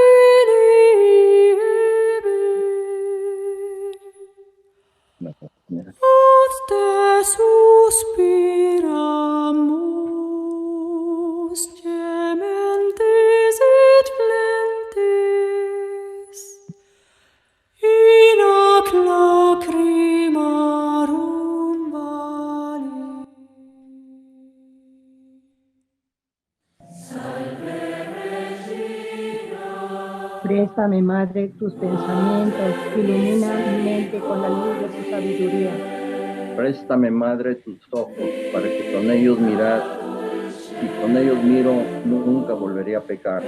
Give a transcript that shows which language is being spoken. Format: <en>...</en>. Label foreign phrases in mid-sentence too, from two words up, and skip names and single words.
<la>filii, ad te suspiramus, gementis et flentes, in ac lacrimarum vali.</la> <es>Préstame, Madre, tus pensamientos, ilumina mi mente con la luz de tu sabiduría. Préstame, Madre, tus ojos, para que con ellos mirar, si con ellos miro, nunca volveré a pecar.</es>